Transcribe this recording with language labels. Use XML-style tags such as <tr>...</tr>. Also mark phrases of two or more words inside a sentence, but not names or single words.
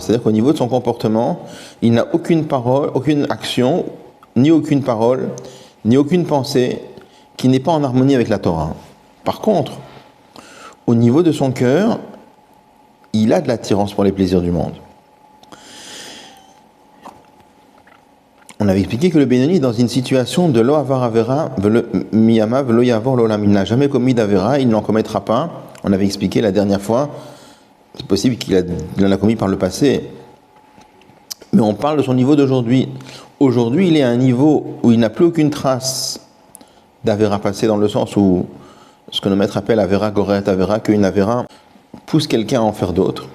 <fr>C'est-à-dire qu'au niveau de son comportement, il n'a aucune parole, aucune action, ni aucune parole, ni aucune pensée qui n'est pas en harmonie avec la Torah. Par contre, au niveau de son cœur, il a de l'attirance pour les plaisirs du monde. On avait expliqué que le Benoni est dans une situation de</fr> <he>לא עבר עבירה מימיו ולא יעבור לעולם.</he> <fr>Il n'a jamais commis d'avera, il n'en commettra pas. On avait expliqué la dernière fois, c'est possible qu'il en a commis par le passé. Mais on parle de son niveau d'aujourd'hui. Aujourd'hui, il est à un niveau où il n'a plus aucune trace d'avera passé, dans le sens où ce que nos maîtres appellent</fr> <he>עבירה גוררת עבירה,</he> <fr>qu'une avera pousse quelqu'un à en faire d'autres.</fr>